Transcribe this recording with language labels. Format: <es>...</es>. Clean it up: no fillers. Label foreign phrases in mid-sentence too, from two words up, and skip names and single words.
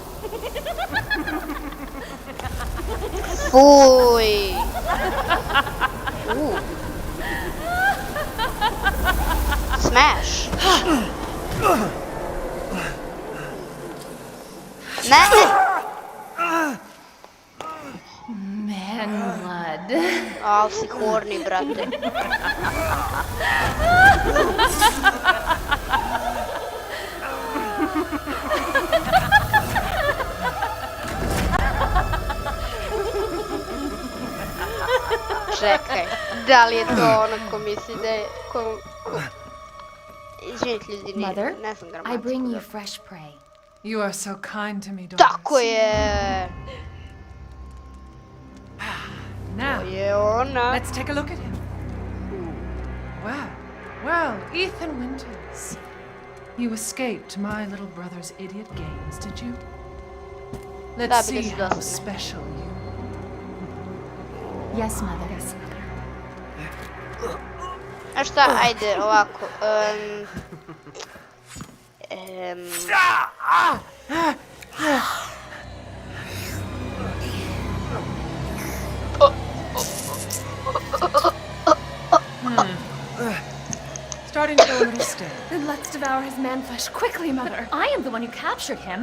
<sr>Fuj. Smash. Ne.</sr> <en>Man blood.</en> <sr>Al si horny, brate. Čekaj, da li je to ono ko misli da je... Izvinite ljudi,</sr> <en>Mother,</en> <sr>ne znam</sr> <en>I bring you</en> <sr>gramatiku.</sr> <en>fresh prey. You are so kind to me, Doris.</en> <sr>Tako je!</sr> <en>Now,</en> <sr>To je ona.</sr> <en>let's take a look at him. Well, Ethan Winters. You escaped my little brother's idiot games, did you?</en> <sr>Da,</sr> <en>Let's</en> <sr>bili</sr> <en>see</en> <sr>su</sr> <en>how</en> <sr>dosadni.</sr> <en>special you are. Yes, Mother. Yes.</en> <sr>A šta, ajde, ovako.</sr> <en>Starting to go a little stale. Then let's devour his man-flesh quickly, Mother. I am the one who captured him.</en>